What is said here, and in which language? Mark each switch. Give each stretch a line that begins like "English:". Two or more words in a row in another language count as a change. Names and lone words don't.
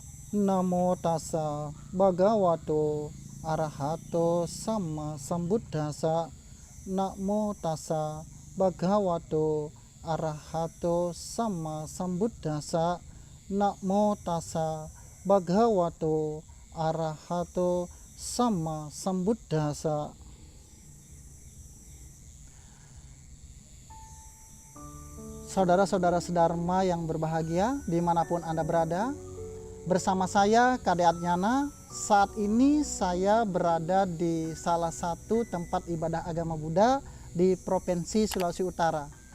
Pali: Namo tassa bhagavato arahato sama sambuddhassa. Namo tassa bhagavato arahato sama sambuddhassa. Namo tassa bhagavato arahato sama sambuddhassa.
Indonesian: Saudara-saudara sedharma yang berbahagia dimanapun Anda berada, bersama saya Kade Adnyana. Saat ini saya berada di salah satu tempat ibadah agama Buddha di Provinsi Sulawesi Utara.